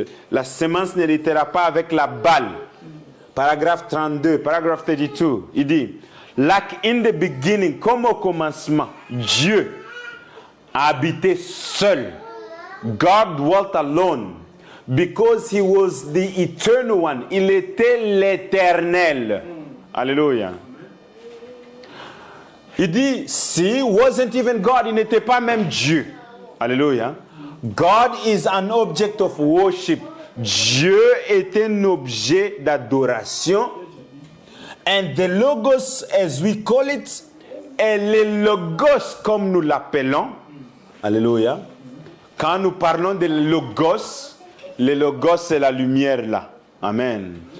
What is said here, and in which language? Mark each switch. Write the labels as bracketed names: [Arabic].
[French] La semence n'héritera pas avec la balle. Paragraphe 32, paragraphe 32. Il dit, [English] like in the beginning, [French] comme au commencement, Dieu a habité seul. [English] God dwelt alone. Because he was the eternal one. [French] Il était l'éternel. Alléluia. Il dit, si [English] wasn't even God, [French] il n'était pas même Dieu. Alléluia. [English] God is an object of worship. [French] Dieu est un objet d'adoration. [English] And the Logos, as we call it, [French] et le Logos, comme nous l'appelons. Alléluia. Quand nous parlons de Logos, le Logos, c'est la lumière là. Amen.